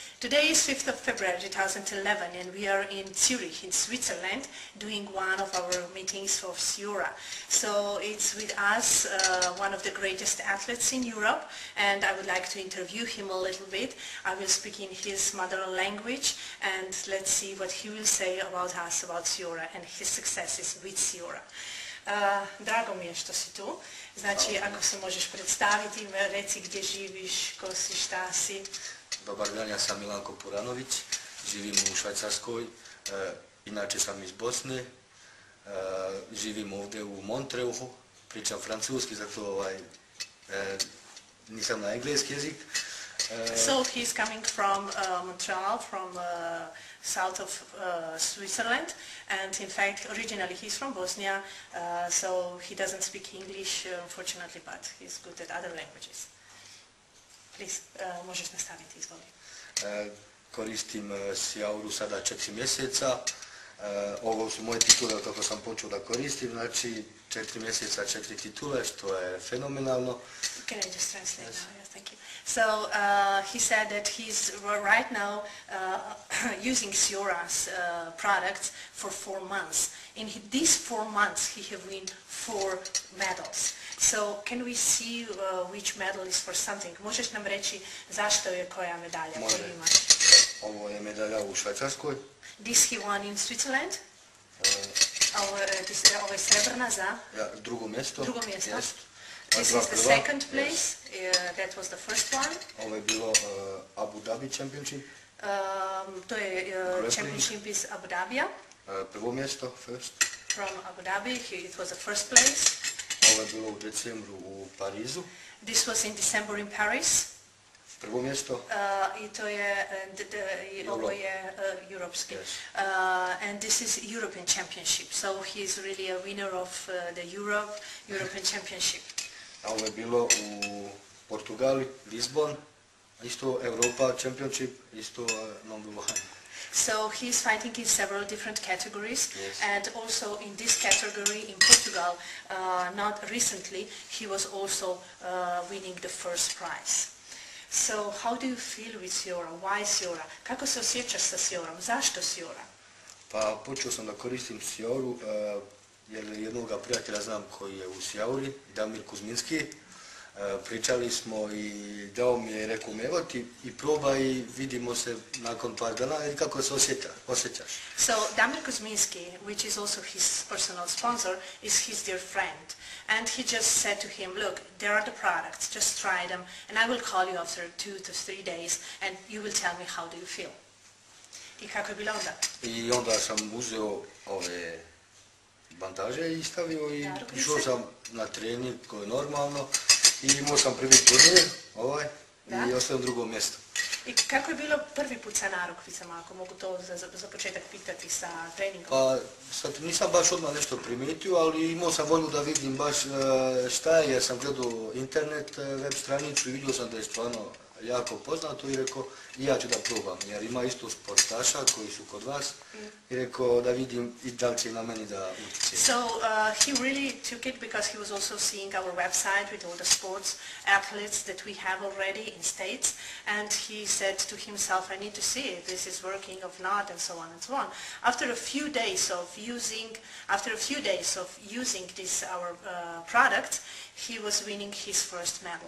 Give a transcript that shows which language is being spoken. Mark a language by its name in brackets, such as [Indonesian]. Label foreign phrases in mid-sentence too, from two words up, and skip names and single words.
[English] Today is 5th of February 2011 and we are in Zurich in Switzerland doing one of our meetings for Siora. So it's with us one of the greatest athletes in Europe, and I would like to interview him a little bit. I will speak in his mother language and let's see what he will say about us, about Siora and his successes with Siora. [Bosnian] Drago mi je što si tu. Znači, ako se možeš predstaviti, reci gdje živiš, ko si, šta si. Dobar dan, ja sam Milanko Puranović, živim u Švajcarskoj, inače sam iz Bosne, živim ovdje u Montreuxu, pričam francuski, zato nisam na engleski jezik. [English] So he's coming from Montreal, from south of Switzerland, and in fact originally he's from Bosnia, so he doesn't speak English unfortunately, but he's good at other languages. Please, [Bosnian] možeš nastaviti, izvoli. Koristim Siauru sada 4 mjeseca. Ovo su moje titule kako sam počeo da koristim, znači 4 mjeseca 4 titule, što je fenomenalno. [English] Can I just translate now? Yes, thank you. So he said that he's right now using Siora's products for 4 months. In these 4 months he have won 4 medals. So can we see which medal is for something? [Bosnian] Možeš nam reći zašto je koja medalja koju imaš? Ovo je medalja u Švajcarskoj. [English] This he won in Switzerland. [Bosnian] Ovo je srebrna za? Ja, drugo mjesto. Drugo mjesto. [English] Yes. This is the second place. Yes. That was the first one. [Bosnian] Ovo je bilo Abu Dhabi Championship. To je Championship iz Abu Dhabija. Prvo mjesto, [English] first. From Abu Dhabi, it was the first place. [Bosnian] Ovo je bilo u decembru u Parizu. [English] This was in December in Paris. [Bosnian] Prvo mjesto. I to je, ovo je europski. [English] Yes. And this is European Championship. So he is really a winner of the European Championship. [Bosnian] A ovo je bilo u Portugali, Lisbon, isto Europa Championship, isto [English] number 1. So he's fighting in several different categories, yes. And also in this category in Portugal, not recently, he was also winning the first prize. So how do you feel with Siora? Why Siora? [Bosnian] Kako se osjećaš sa Siorom? Zašto Siora? Pa počeo sam da koristim Sioru jer jednoga prijatelja znam koji je u Siauri, Damir Kuzminski. Pričali smo i dao mi je, rekao mi, evo ti i probaj i vidimo se nakon par dana i kako se osjećaš. [English] So Damir Kuzminski, which is also his personal sponsor, is his dear friend. And he just said to him, look, there are the products, just try them, and I will call you after 2 to 3 days and you will tell me how do you feel. [Bosnian] I kako je bilo onda? I onda sam uzeo ove bandaže i stavio i išao sam na trening koji je normalno. I imao sam prvi turnir, i ostao na drugom mjestu. I kako je bilo prvi put sa narukvicama, ako mogu to za početak pitati, sa treningom? Pa, nisam baš odmah nešto primijetio, ali imao sam volju da vidim baš šta je, jer sam gledao internet, web stranicu i vidio sam da je stvarno jako poznato i rekao i ja ću da probam, jer ima isto sportaša koji su kod vas i rekao da vidim i da li će na meni da utječe. [English] So he really took it because he was also seeing our website with all the sports athletes that we have already in States, and he said to himself, I need to see if this is working or not, and so on and so on. After a few days of using this our product, he was winning his first medal.